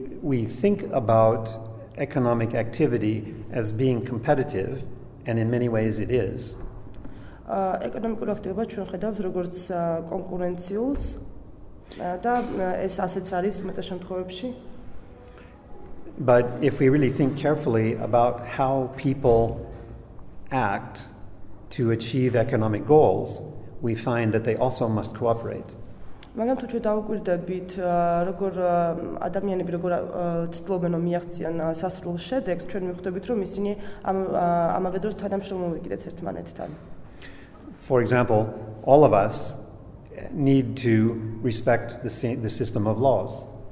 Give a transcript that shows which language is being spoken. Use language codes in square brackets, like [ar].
[en] we think about economic activity as being competitive, and in many ways it is. [ka] ეკონომიკური აქტივობა ჩვენ ხედავთ როგორც კონკურენციულს და ეს ასეც არის უმეტეს შემთხვევებში. [en] But if we really think carefully about how people act to achieve economic goals, we find that they also must cooperate. [ka] მაგრამ თუ ჩვენ დავუკვირდებით, როგორ ადამიანები როგორ ცდილობენ რომ მიაღწიონ სასრულ შედეგს, ჩვენ მივხვდებით, რომ ისინი ამავე დროს თანამშრომლობენ კიდეც ერთმანეთთან. [en] For example, all of us need to respect the system of laws.